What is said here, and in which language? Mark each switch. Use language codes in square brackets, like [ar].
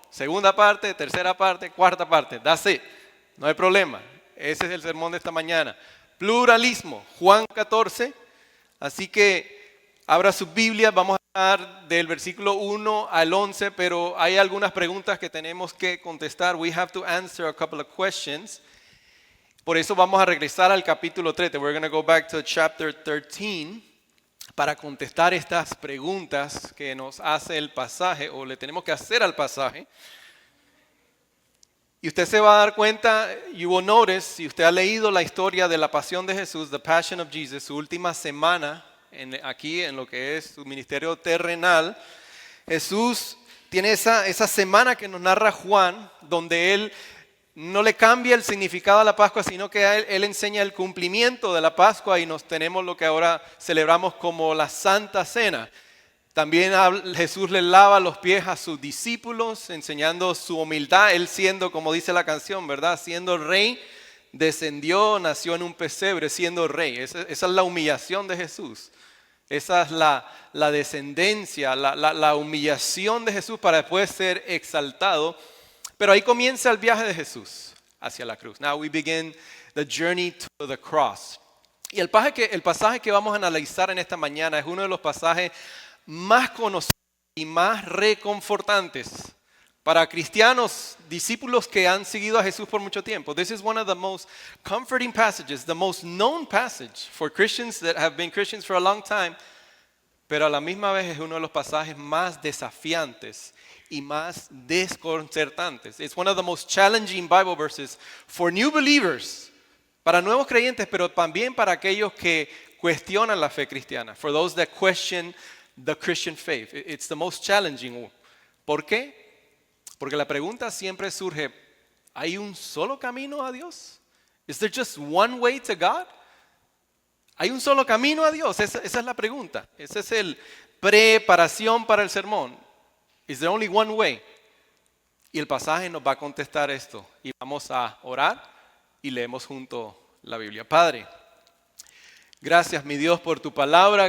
[es] Segunda parte, tercera parte, cuarta parte, [en] that's it, [es] no hay problema. Ese es el sermón de esta mañana. Pluralismo, Juan 14. Así que abra su Biblia, vamos a hablar del versículo 1 al 11, pero hay algunas preguntas que tenemos que contestar. [en] We have to answer a couple of questions. [es] Por eso vamos a regresar al capítulo 13. [en] We're going to go back to chapter 13 [es] para contestar estas preguntas que nos hace el pasaje, o le tenemos que hacer al pasaje. Y usted se va a dar cuenta, [en] you will notice, [es] si usted ha leído la historia de la pasión de Jesús, [en] the Passion of Jesus, [es] su última semana aquí en lo que es su ministerio terrenal, Jesús tiene esa semana que nos narra Juan, donde Él no le cambia el significado a la Pascua, sino que él enseña el cumplimiento de la Pascua, y nos tenemos lo que ahora celebramos como la Santa Cena. También Jesús le lava los pies a sus discípulos, enseñando su humildad. Él siendo, como dice la canción, ¿verdad? Siendo rey, descendió, nació en un pesebre siendo rey. Esa es la humillación de Jesús. Esa es la descendencia, la humillación de Jesús para después ser exaltado. Pero ahí comienza el viaje de Jesús hacia la cruz. [en] Now we begin the journey to the cross. [es] Y el pasaje que vamos a analizar en esta mañana es uno de los pasajes más conocidos y más reconfortantes para cristianos, discípulos que han seguido a Jesús por mucho tiempo. [en] This is one of the most comforting passages, the most known passage for Christians that have been Christians for a long time, [es] pero a la misma vez es uno de los pasajes más desafiantes y más desconcertantes. [en] It's one of the most challenging Bible verses for new believers, [es] para nuevos creyentes, [en] pero también para aquellos que cuestionan la fe cristiana. For those that question the Christian faith. It's the most challenging. [es] ¿Por qué? Porque la pregunta siempre surge, ¿hay un solo camino a Dios? [en] Is there just one way to God? [es] ¿Hay un solo camino a Dios? Esa es la pregunta. Esa es el preparación para el sermón. [en] Is there only one way? [es] Y el pasaje nos va a contestar esto. Y vamos a orar y leemos junto la Biblia. Padre, gracias, mi Dios, por tu palabra.